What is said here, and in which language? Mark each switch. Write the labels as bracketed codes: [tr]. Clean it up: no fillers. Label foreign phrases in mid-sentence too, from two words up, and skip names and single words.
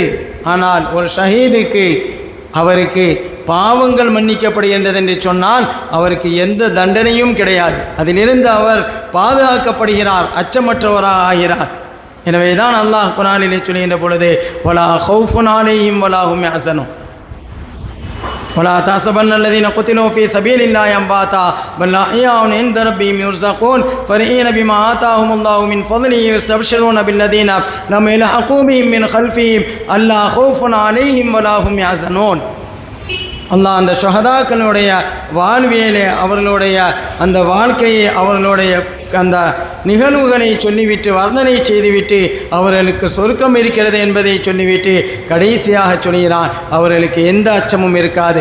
[ta] ஆனால் ஒரு ஷஹீதுக்கு அவருக்கு பாவங்கள் மன்னிக்கப்படுகின்றது என்று சொன்னால் அவருக்கு எந்த தண்டனையும் கிடையாது. அதிலிருந்து அவர் பாதுகாக்கப்படுகிறார், அச்சமற்றவராக ஆகிறார். எனவே தான் அல்லாஹ் குர்ஆனிலே சொல்கின்ற பொழுது [ar] ولا خوف عليهم ولا هم يحزنون ولا تحسبن الذين قتلوا في سبيل الله أمواتا بل أحياء عند ربهم يرزقون فرحين بما آتاهم الله من فضله يستبشرون بالذين لم يلحقوا بهم من خلفهم ألا خوف عليهم ولا هم يحزنون. [ta] அல்லாஹ் அந்த ஷஹதாக்களுடைய வாழ்வியலை, அவர்களுடைய அந்த வாழ்க்கையை, அவர்களுடைய அந்த நிகழ்வுகளை சொல்லிவிட்டு வர்ணனை செய்துவிட்டு அவர்களுக்கு சொர்க்கம் இருக்கிறது என்பதை சொல்லிவிட்டு கடைசியாக சொல்கிறான் அவர்களுக்கு எந்த அச்சமும் இருக்காது.